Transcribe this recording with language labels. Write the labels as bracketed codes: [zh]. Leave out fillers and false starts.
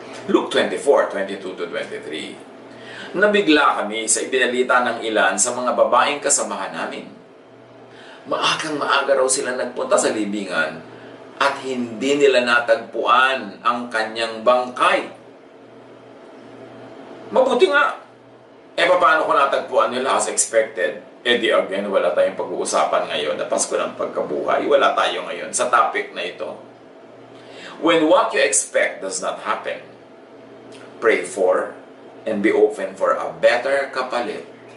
[tl] Luke 24:22-23. Nabigla kami sa ibinalita ng ilan sa mga babaeng kasamahan namin. Maagang-maaga raw sila nagpunta sa libingan at hindi nila natagpuan ang kanyang bangkay. Mabuti nga. Paano kung natagpuan nila [en] as expected? [tl] Di again, wala tayong pag-uusapan ngayon na Pasko ng Pagkabuhay. Wala tayo ngayon sa topic na ito. [en] When what you expect does not happen, pray for and be open for a better kapalit.